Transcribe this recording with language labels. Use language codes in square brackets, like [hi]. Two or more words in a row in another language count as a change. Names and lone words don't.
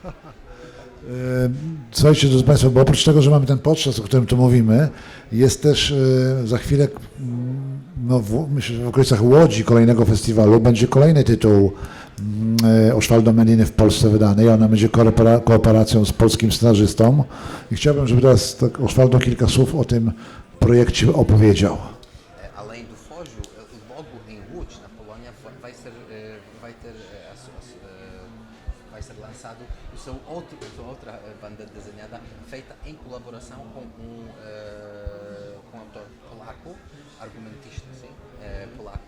[pl] Słuchajcie, drodzy Państwo, bo oprócz tego, że mamy ten podcast, o którym tu mówimy, jest też za chwilę, no myślę, że w okolicach Łodzi kolejnego festiwalu będzie kolejny tytuł Osvaldo Mediny w Polsce wydany i ona będzie kooperacją z polskim scenarzystą. I chciałbym, żeby teraz tak Osvaldo kilka słów o tym projekcie opowiedział. [pt] Além do fojo, logo em Łódź, na Polônia, vai ser lançado outra banda desenhada feita em colaboração com um autor polaco, argumentista, sim, polaco.